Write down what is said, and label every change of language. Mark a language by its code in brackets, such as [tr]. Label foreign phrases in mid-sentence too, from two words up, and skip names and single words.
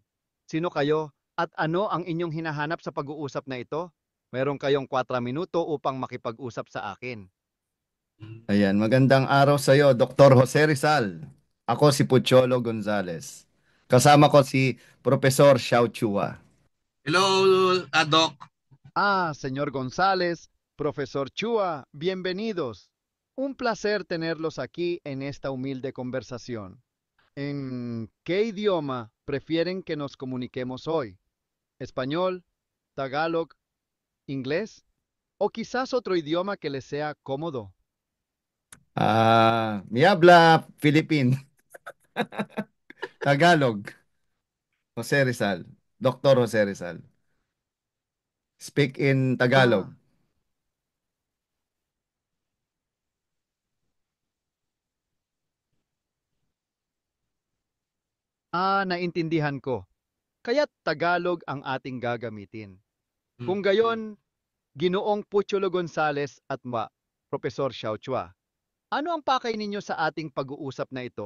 [tl] Sino kayo at ano ang inyong hinahanap sa pag-uusap na ito? Meron kayong 4 minuto upang makipag-usap sa akin. Ayan, magandang araw sa iyo, Dr. Jose Rizal. Ako si Pucholo Gonzales. Kasama ko si Profesor Xiao Chua. [en] Hello, Doc. [es] Señor González, profesor Chua, bienvenidos. Un placer tenerlos aquí en esta humilde conversación. ¿En qué idioma prefieren que nos comuniquemos hoy? ¿Español, tagalog, inglés o quizás otro idioma que les sea cómodo? Mi habla Philippine, Tagalog, Jose Rizal. Dr. Jose Rizal. [en] Speak in Tagalog. [tl] Ah, naintindihan ko. Kaya't Tagalog ang ating gagamitin. Kung gayon, Ginoong Puchulo Gonzales at Profesor Xiao Chua, ano ang pakay ninyo sa ating pag-uusap na ito?